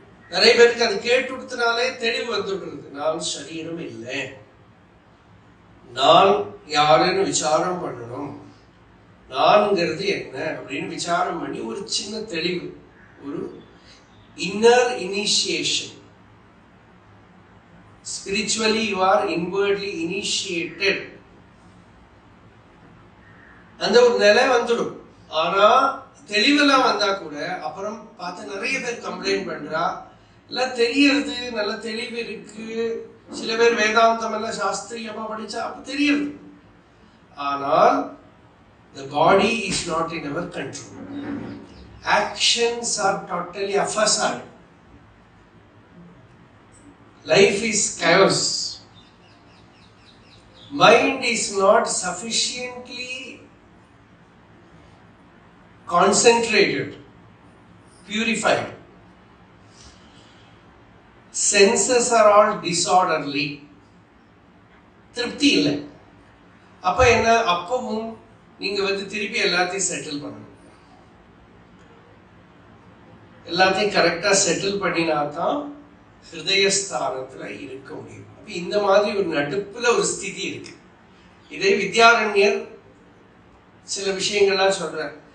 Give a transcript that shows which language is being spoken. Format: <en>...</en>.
<ta>நிறைய பேருக்கு அது கேட்டுனாலே தெளிவு வந்துடுறது. நான் சரீரம் இல்லை, நான் யாருன்னு விசாரம் பண்ணணும், நான்ங்கிறது என்ன அப்படின்னு விசாரம் பண்ணி ஒரு சின்ன தெளிவு, ஒரு inner initiation.</ta> <en>Spiritually you are inwardly initiated.</en> <ta>அந்த ஒரு நிலை வந்துடும். ஆனா தெளிவெல்லாம் வந்தா கூட அப்புறம் பார்த்து நிறைய பேர் கம்ப்ளைண்ட் பண்றா, எல்லாம் தெரியறது, நல்ல தெளிவு இருக்கு. சில பேர் வேதாந்தம் எல்லாம் சாஸ்திரியமா படிச்சா அப்ப தெரியுது. ஆனால்</ta> <en>the body is not in our control. Actions are totally a facade. Life is chaos. Mind is not sufficiently concentrated, purified. Senses are all disorderly.</en> <ta>திருப்தி இல்லை. அப்ப என்ன, அப்பவும் நீங்க திருப்பி எல்லாத்தையும் செட்டில் பண்ணணும். எல்லாத்தையும் கரெக்டா செட்டில் பண்ணினாதான் ஹிருதயஸ்தானத்துல இருக்க முடியும். அப்ப இந்த மாதிரி ஒரு நடுப்புல ஒரு ஸ்திதி இருக்கு. இதே வித்யாரண்யர் சில விஷயங்கள்லாம் சொல்றார்.</ta>